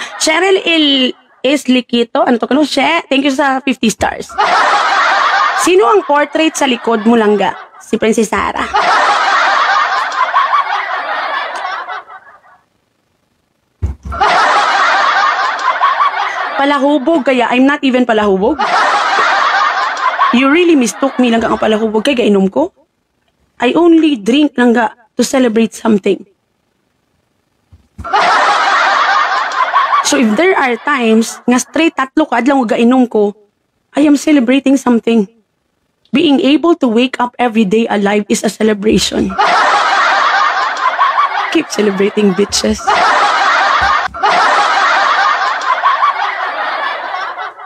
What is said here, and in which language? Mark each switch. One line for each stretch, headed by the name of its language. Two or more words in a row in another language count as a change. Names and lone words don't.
English: Cheryl Likito,
Hiligaynon: ano to ka no?
English: Thank you sa 50 stars.
Hiligaynon: Sino ang portrait sa likod mo lang ga? Si Princess Sarah. Palahubog kaya,
English: I'm not even palahubog. You really mistook me
Hiligaynon: lang ga ang palahubog kaya gainom ko?
English: I only drink
Hiligaynon: lang ga
English: to celebrate something. So if there are times nga straight
Hiligaynon: tatlo ka adlaw nga gainom ko,
English: I am celebrating something. Being able to wake up every day alive is a celebration. Keep celebrating, bitches.